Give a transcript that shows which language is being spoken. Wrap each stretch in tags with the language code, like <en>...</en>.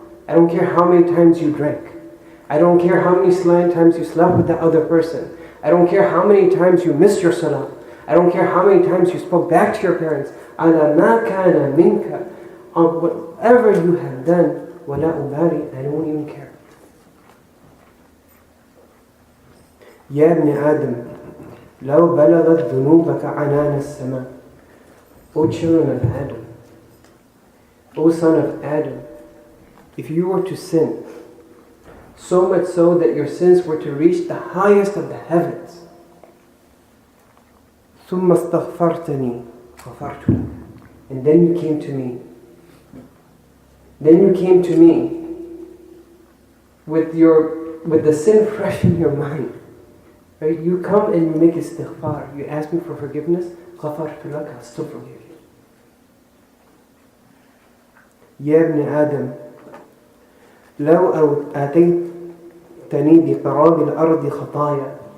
<en>I don't care how many times you drank. I don't care how many times you slept with that other person. I don't care how many times you missed your salah. I don't care how many times you spoke back to your parents.</en> <ar>على ما كان منك.</ar> <en>On whatever you have done,</en> <ar>ولا أبالي,</ar> <en>I don't even care.</en> <ar>يا ابن آدم لو بلغت ذنوبك عنان السماء.</ar> <en>O children of Adam, O son of Adam, if you were to sin, so much so that your sins were to reach the highest of the heavens,</en> <ar>ثم استغفرتني غفرت لك.</ar> <en>And then you came to me. Then you came to me with the sin fresh in your mind. Right? You come and you make istighfar. You ask me for forgiveness.</en> <ar>غفرت لك,</ar> <en>I'll still forgive you.</en> <ar>يا ابن آدم لو أتيتني بقراب الأرض خطايا.</ar>